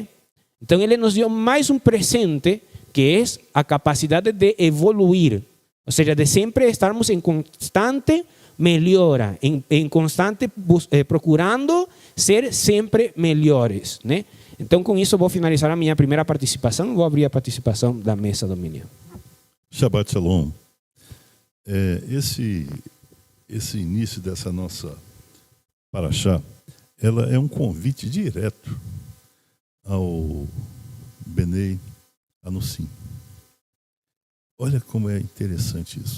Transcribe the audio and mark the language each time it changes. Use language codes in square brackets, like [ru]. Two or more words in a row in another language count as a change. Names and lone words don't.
[pt] Então, ele nos deu mais um presente, que é a capacidade de evoluir, ou seja, de sempre estarmos em constante melhora, em constante procurando ser sempre melhores, né? Então, com isso, vou finalizar a minha primeira participação, vou abrir a participação da mesa dominial. [he] שבת שלום. [pt] Esse início dessa nossa Parashá, ela é um convite direto ao [he] בני אנוסים. [pt] Olha como é interessante isso.